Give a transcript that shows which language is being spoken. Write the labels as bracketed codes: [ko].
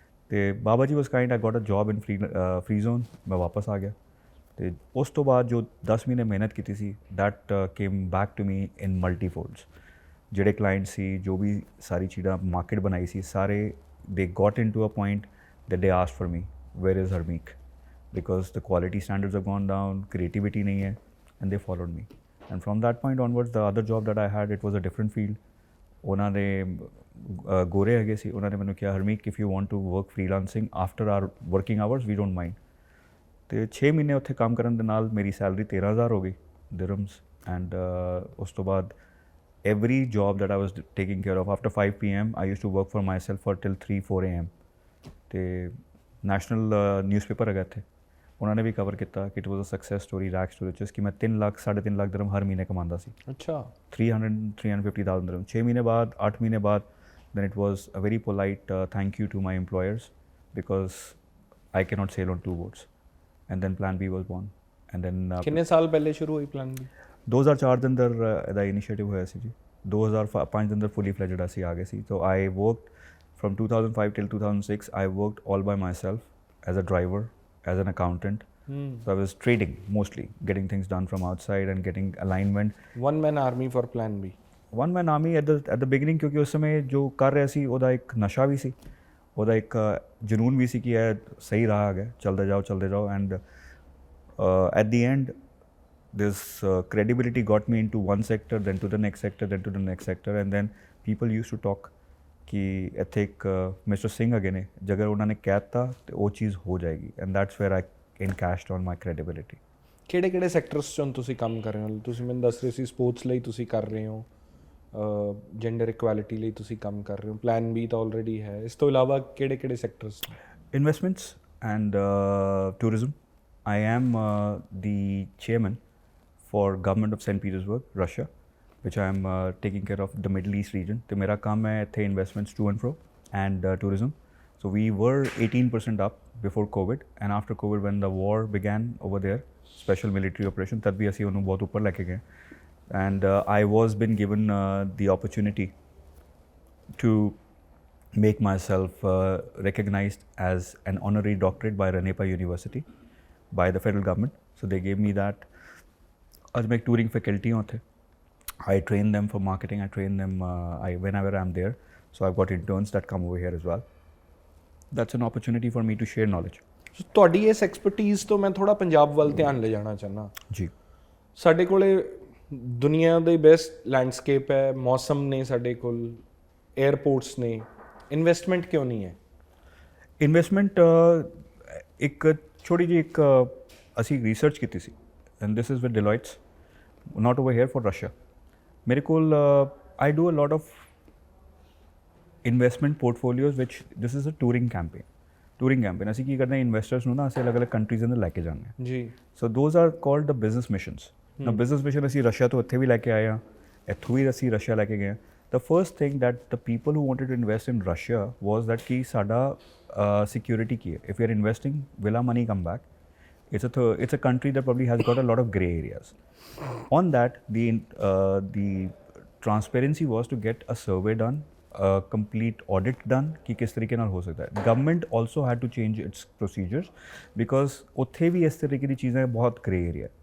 [pa] ਤੇ ਬਾਬਾ ਜੀ ਵਾਸ ਕਾਈਂਡ, ਆਈ ਗੋਟ ਅ ਜੌਬ ਇਨ free zone. ਮੈਂ ਵਾਪਸ ਆ ਗਿਆ ਤੇ ਉਸ ਤੋਂ ਬਾਅਦ ਜੋ 10 ਮਹੀਨੇ ਮਿਹਨਤ ਕੀਤੀ ਸੀ that came back to me ਇਨ ਮਲਟੀਫੋਲਡਸ। ਜਿਹੜੇ ਕਲਾਇੰਟ ਸੀ, ਜੋ ਵੀ ਸਾਰੀ ਚੀਜ਼ਾਂ ਮਾਰਕੀਟ ਬਣਾਈ ਸੀ, ਸਾਰੇ [en] ਦੇ got into a point that they asked for me, where is Harmeek? Because the quality standards have gone down, creativity [hi] nahi hai, [en] and they followed me। and from that point onwards the other job that I had, it was a different field। [pa] ਉਹਨਾਂ ਦੇ ਗੋਰੇ ਹੈਗੇ ਸੀ, ਉਹਨਾਂ ਨੇ ਮੈਨੂੰ ਕਿਹਾ ਹਰਮੀਕ [en] if you want to work freelancing after our working hours we don't mind। [pa] ਤੇ 6 ਮਹੀਨੇ ਉੱਥੇ ਕੰਮ ਕਰਨ ਦੇ ਨਾਲ ਮੇਰੀ ਸੈਲਰੀ 13,000 ਹੋ ਗਈ ਦਿਰਹਮਸ। [en] and [pa] ਉਸ ਤੋਂ ਬਾਅਦ [en] every job that I was taking care of after 5 PM I used to work for myself for till 3-4 AM। [pa] ਤੇ ਨੈਸ਼ਨਲ ਨਿਊਜ਼ਪੇਪਰ ਹੈਗਾ ਇੱਥੇ, ਉਹਨਾਂ ਨੇ ਵੀ ਕਵਰ ਕੀਤਾ ਕਿ [en] it was a success story, ਰੈਕ story [pa] ਜਿਸ ਕਿ ਮੈਂ 3 ਲੱਖ 3.5 ਲੱਖ ਦਿਰਹਮ ਹਰ ਮਹੀਨੇ ਕਮਾਉਂਦਾ ਸੀ। ਅੱਛਾ। [en] 350,000 dirham [pa] 6 ਮਹੀਨੇ ਬਾਅਦ, 8 ਮਹੀਨੇ ਬਾਅਦ [en] then it was a very polite thank you to my employers because I cannot sail on 2 boats। and then Plan B was born। and then [pa] ਕਿੰਨੇ ਸਾਲ ਪਹਿਲੇ ਸ਼ੁਰੂ ਹੋਈ ਪਲਾਨ ਬੀ? 2004 ਦੇ ਅੰਦਰ ਇਹਦਾ ਇਨੀਸ਼ੀਏਟਿਵ ਹੋਇਆ ਸੀ ਜੀ। 2005 ਦੇ ਅੰਦਰ ਫੁੱਲੀ ਫਲੈਜਡ ਅਸੀਂ ਆ ਗਏ ਸੀ। [en] so I worked from 2005 till 2006 I worked all by myself as a driver, as an accountant। so I was trading mostly, getting things done from outside and getting alignment। one man army for Plan B। one man army at the beginning [pa] ਕਿਉਂਕਿ ਉਸ ਸਮੇਂ ਜੋ ਕਰ ਰਿਹਾ ਸੀ ਉਹਦਾ ਇੱਕ ਨਸ਼ਾ ਵੀ ਸੀ, ਉਹਦਾ ਇੱਕ ਜਨੂਨ ਵੀ ਸੀ ਕਿ ਇਹ ਸਹੀ ਰਾਹ ਹੈਗਾ, ਚਲਦੇ ਜਾਓ। [en] and at the end this credibility got me into one sector, then to the next sector, then to the next sector। and then people used to talk [pa] ਕਿ ਇੱਥੇ ਇੱਕ ਮਿਸਟਰ ਸਿੰਘ ਹੈਗੇ ਨੇ, ਜੇਕਰ ਉਹਨਾਂ ਨੇ ਕਹਿ ਦਿੱਤਾ ਤੇ ਉਹ ਚੀਜ਼ ਹੋ ਜਾਏਗੀ। [en] And that's where I encashed on my credibility. [pa] ਕਿਹੜੇ ਸੈਕਟਰਸ 'ਚੋਂ ਤੁਸੀਂ ਕੰਮ ਕਰ ਰਹੇ ਹੋ? ਤੁਸੀਂ ਮੈਨੂੰ ਦੱਸ ਰਹੇ ਸੀ ਸਪੋਰਟਸ ਲਈ ਤੁਸੀਂ ਕਰ ਰਹੇ ਹੋ, ਜੈਂਡਰ ਇਕੁਐਲਿਟੀ ਲਈ ਤੁਸੀਂ ਕੰਮ ਕਰ ਰਹੇ ਹੋ, ਪਲਾਨ ਬੀ ਤਾਂ ਆਲਰੇਡੀ ਹੈ। ਇਸ ਤੋਂ ਇਲਾਵਾ ਕਿਹੜੇ sectors? [en] Investments and tourism. I am the chairman for government of Saint Petersburg, Russia, which I am taking care of the Middle East region। [pa] ਤੇ ਮੇਰਾ ਕੰਮ ਹੈ ਇੱਥੇ investments [en] to and fro and tourism। so we were 18% up before COVID and after COVID when the war began over there, special military operation, [pa] ਤਦ ਵੀ ਅਸੀਂ ਉਹਨੂੰ ਬਹੁਤ ਉੱਪਰ ਲੈ ਕੇ ਗਏ। [en] and I was been given the opportunity to make myself recognized as an honorary doctorate by Ranepa University by the federal government। so they gave me that। [pa] ਅੱਜ ਮੈਂ ਇੱਕ [en] touring faculty [pa] ਹਾਂ ਉੱਥੇ। [en] I train them for marketing, I train them whenever I'm there। so I've got interns that come over here as well। that's an opportunity for me to share knowledge। [pa] ਸੋ ਤੁਹਾਡੀ ਇਸ expertise ਤੋਂ ਮੈਂ ਥੋੜਾ ਪੰਜਾਬ ਵੱਲ ਧਿਆਨ ਲੈ ਜਾਣਾ ਚਾਹੁੰਦਾ। ਜੀ ਸਾਡੇ ਕੋਲੇ ਦੁਨੀਆ ਦੇ ਬੈਸਟ ਲੈਂਡਸਕੇਪ ਹੈ, ਮੌਸਮ ਨੇ ਸਾਡੇ ਕੋਲ, 에ਅਰਪੋਰਟਸ ਨੇ, ਇਨਵੈਸਟਮੈਂਟ ਕਿਉਂ ਨਹੀਂ ਹੈ? ਇਨਵੈਸਟਮੈਂਟ ਇੱਕ ਛੋਟੀ ਜਿਹੀ ਇੱਕ ਅਸੀਂ ਰਿਸਰਚ ਕੀਤੀ ਸੀ [en] And this is with Deloitte's, not over here for Russia. [pa] ਮੇਰੇ ਕੋਲ [en] I do a lot of investment portfolios ਵਿਚ this is a touring campaign. [pa] ਅਸੀਂ ਕੀ ਕਰਦੇ ਹਾਂ, ਇਨਵੈਸਟਰਸ ਨੂੰ ਨਾ ਅਸੀਂ ਅਲੱਗ-ਅਲੱਗ ਕੰਟਰੀਜ਼ ਅੰਦਰ ਲੈ ਕੇ ਜਾਂਦੇ ਹਾਂ ਜੀ। [en] So those are called the business missions. [pa] ਨਾ ਬਿਜ਼ਨਸ ਮਿਸ਼ਨ ਅਸੀਂ ਰਸ਼ੀਆ ਤੋਂ ਇੱਥੇ ਵੀ ਲੈ ਕੇ ਆਏ ਹਾਂ, ਇੱਥੋਂ ਵੀ ਅਸੀਂ ਰਸ਼ੀਆ ਲੈ ਕੇ ਗਏ ਹਾਂ। [en] the first thing that the people who wanted to invest in Russia was that [pa] ਕਿ ਸਾਡਾ ਸਿਕਿਉਰਿਟੀ ਕੀ ਹੈ, [en] If you are investing will our money come back. It's a country that probably has got a lot of grey areas. On that, the transparency was to get a survey done, a complete audit done [hi] कि किस तरीके नाल हो सकता है। [en] Government also had to change its procedures because [hi] उत्थे भी इस तरीके की चीज़ें बहुत [en] grey area है।